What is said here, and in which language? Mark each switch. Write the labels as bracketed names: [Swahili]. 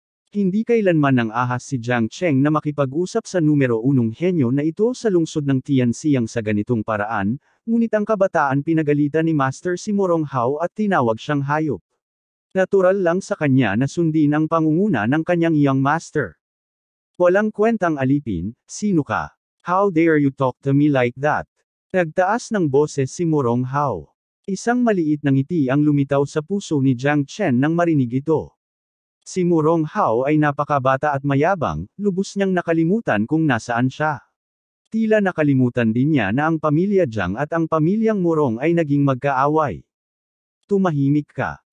[Filipino] Hindi kailanman nang ahas si Jiang Cheng na makipag-usap sa numero 1 henyo na ito sa lungsod ng Tianxiang sa ganitong paraan, ngunit ang kabataan pinagalitan ni Master si Morong Hao at tinawag siyang hayop. Natural lang sa kanya na sundin ang pangunguna ng kanyang young master. Walang kwentang alipin, sino ka? [English] How dare you talk to me like that? [Filipino] Nagtaas ng boses si Morong Hao. Isang maliit na ngiti ang lumitaw sa puso ni Jiang Chen nang marinig ito. Si Morong Hao ay napakabata at mayabang, lubos niyang nakalimutan kung nasaan siya. Tila nakalimutan din niya na ang pamilya Jiang at ang pamilyang Morong ay naging magkaaway. Tumahimik ka.